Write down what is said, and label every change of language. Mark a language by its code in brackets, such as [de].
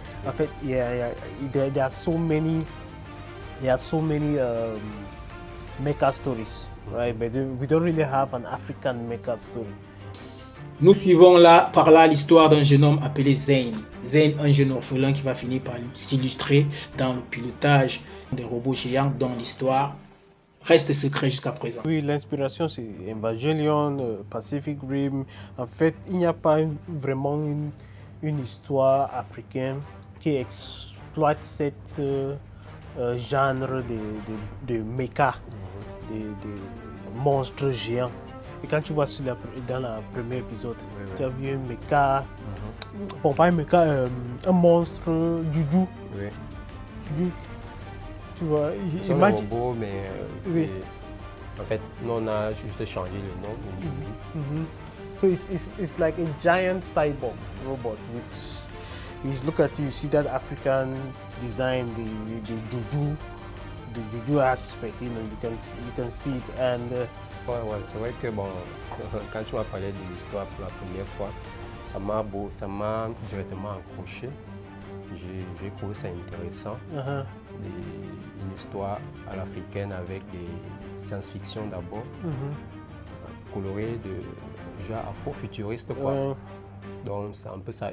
[fr] En fait, [en] there are so many mecha stories, right? But we don't really have an African mecha story. [fr] Nous suivons là par là l'histoire d'un jeune homme appelé Zane. Zane, un jeune orphelin qui va finir par s'illustrer dans le pilotage des robots géants dont l'histoire reste secret jusqu'à présent. Oui, l'inspiration c'est Evangelion, Pacific Rim. En fait, il n'y a pas vraiment une histoire africaine qui exploite cette genre de mecha, de monstres géants. Et quand tu vois dans le premier épisode, tu as vu un mecha, bon pas un mecha, un monstre Juju. Oui. Juju. Tu vois, C'est un robot, mais oui. En fait, nous on a juste changé le nom. [en] So it's like a giant cyborg robot. Which you look at it, you see that African design, the juju aspect. You know, you can see it. And [fr] Ouais, c'est vrai que bon, quand tu m'as parlé de l'histoire pour la première fois, ça m'a directement accroché. J'ai trouvé ça intéressant. Une histoire à l'africaine avec des science-fiction d'abord, colorée de genre afro-futuriste quoi. Donc c'est un peu ça.